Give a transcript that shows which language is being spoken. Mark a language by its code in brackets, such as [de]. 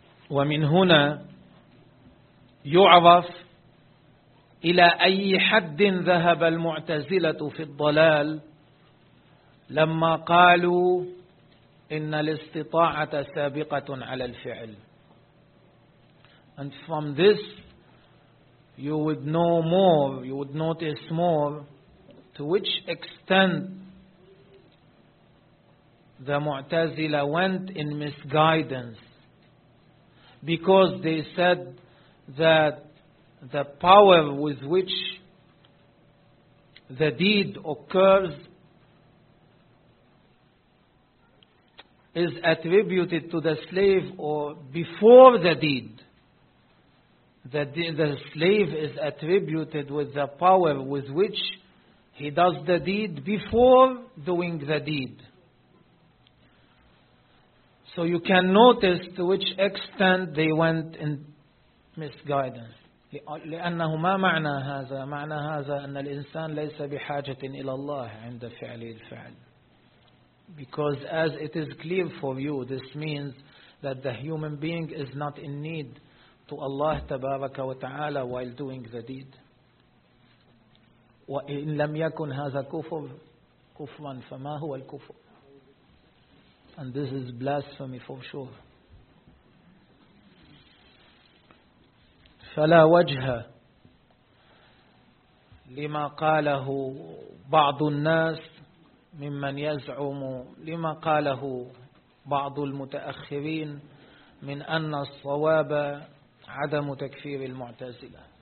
[ar] ومن هنا يعرف إلى أي حد ذهب المعتزلة في الضلال لما قالوا إن الاستطاعة سابقة على الفعل. [en] And from this you would know more, you would notice more to which extent the معتزلة went in misguidance. Because they said that the power with which the deed occurs is attributed to the slave or before the deed. The slave is attributed with the power with which he does the deed before doing the deed. So you can notice to which extent they went in misguidance. [ar] لأنه ما معنى هذا؟ معنى هذا أن الإنسان ليس بحاجة إلى الله عند فعل الفعل. [en] Because as it is clear for you, this means that the human being is not in need to Allah [ar] تبارك وتعالى [en] while doing the deed. [ar] وإن لم يكن هذا كفر كفرا فما هو الكفر؟ [en] And this is blasphemy for sure. [ar] فلا وجه لما قاله بعض الناس ممن يزعم لما قاله بعض المتأخرين من أن الصواب عدم تكفير المعتزلة.